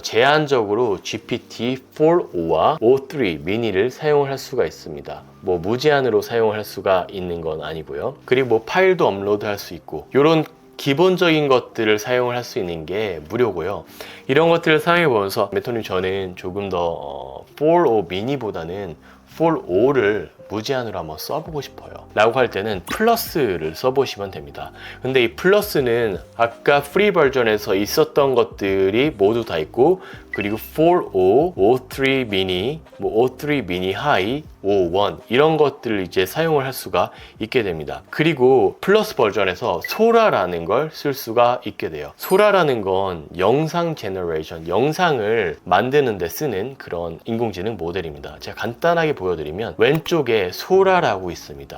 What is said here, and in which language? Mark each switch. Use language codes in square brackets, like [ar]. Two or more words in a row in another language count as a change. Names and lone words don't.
[ko] 제한적으로 GPT-4o와 O3 mini를 사용을 할 수가 있습니다. 뭐 무제한으로 사용을 할 수가 있는 건 아니고요. 그리고 뭐 파일도 업로드할 수 있고 이런 기본적인 것들을 사용을 할 수 있는 게 무료고요. 이런 것들을 사용해보면서 멘토님 저는 조금 더 4o mini보다는 4o를 무제한으로 한번 써보고 싶어요 라고 할 때는 플러스를 써보시면 됩니다. 근데 이 플러스는 아까 프리 버전에서 있었던 것들이 모두 다 있고 그리고 4o, O3 mini, 뭐 O3 mini high, O1 이런 것들을 이제 사용을 할 수가 있게 됩니다. 그리고 플러스 버전에서 소라라는 걸 쓸 수가 있게 돼요. 소라라는 건 영상 제너레이션, 영상을 만드는 데 쓰는 그런 인공지능 모델입니다. 제가 간단하게 보여드리면 왼쪽에 소라라고 있습니다.